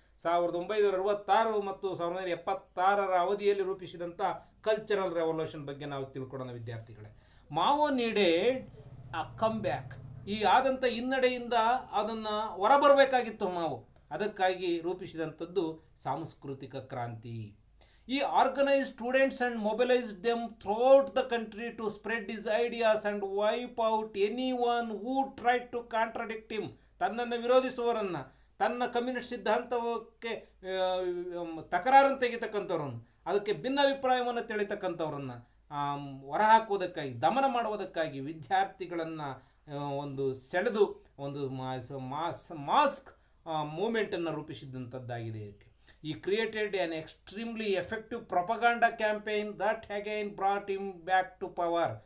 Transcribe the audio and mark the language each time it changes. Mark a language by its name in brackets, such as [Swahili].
[Kannada] 1966 ಮತ್ತು 1976 ಅವಧಿಯಲ್ಲಿ ರೂಪಿಸಿದಂಥ cultural revolution ಬಗ್ಗೆ ನಾವು ತಿಳ್ಕೊಳ್ಳೋಣ ವಿದ್ಯಾರ್ಥಿಗಳೇ. ಮಾವೋ ನೀಡೆಡ್ ಅ ಕಮ್ ಬ್ಯಾಕ್. ಈ ಆದಂಥ ಹಿನ್ನಡೆಯಿಂದ ಅದನ್ನು ಹೊರಬರಬೇಕಾಗಿತ್ತು ಮಾವೋ. ಅದಕ್ಕಾಗಿ ರೂಪಿಸಿದಂಥದ್ದು ಸಾಂಸ್ಕೃತಿಕ ಕ್ರಾಂತಿ. [English] He organized students and mobilized them throughout the country to spread his ideas and wipe out anyone who tried to contradict him. [Kannada] ತನ್ನನ್ನು ವಿರೋಧಿಸುವವರನ್ನು, ತನ್ನ ಕಮ್ಯುನಿಸ್ಟ್ ಸಿದ್ಧಾಂತಕ್ಕೆ ತಕರಾರನ್ನು ತೆಗಿತಕ್ಕಂಥವ್ರನ್ನು, ಅದಕ್ಕೆ ಭಿನ್ನಾಭಿಪ್ರಾಯವನ್ನು ತಿಳಿತಕ್ಕಂಥವ್ರನ್ನು ಹೊರಹಾಕುವುದಕ್ಕಾಗಿ, ದಮನ ಮಾಡುವುದಕ್ಕಾಗಿ ವಿದ್ಯಾರ್ಥಿಗಳನ್ನು ಒಂದು ಸೆಳೆದು ಒಂದು mask ಮೂಮೆಂಟನ್ನು ರೂಪಿಸಿದಂಥದ್ದಾಗಿದೆ. [English] He created an extremely effective propaganda campaign that again brought him back to power.